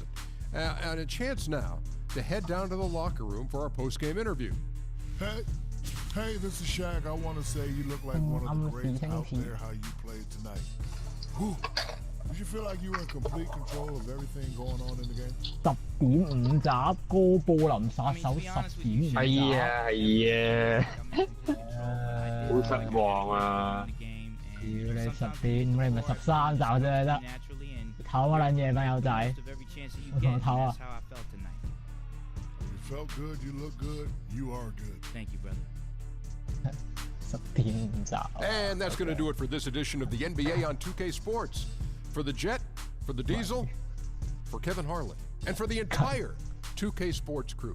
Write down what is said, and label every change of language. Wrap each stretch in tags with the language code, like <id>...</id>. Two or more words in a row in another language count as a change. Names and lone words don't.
<en>And a chance now to head down to the locker room for our postgame interview. Hey, this is Shaq. I want to say you look like one of the greats out there, how you played tonight. Whew. Did you feel like you were in complete control of everything going on in the game?</en> <yue>10.5 集哥布林殺手10.5集。係啊，好失望啊！屌你10.5，你唔係13集啫得，唞乜撚嘢班友仔？我同我唞啊！</yue> <en>You felt good, you look good, you are good. Thank you, brother.</en> <yue>10.5集。</yue> <en>And that's going to do it for this edition of the NBA on 2K Sports. For the Jet, for the Diesel, for Kevin Harlan, and for the entire 2K Sports crew.</en>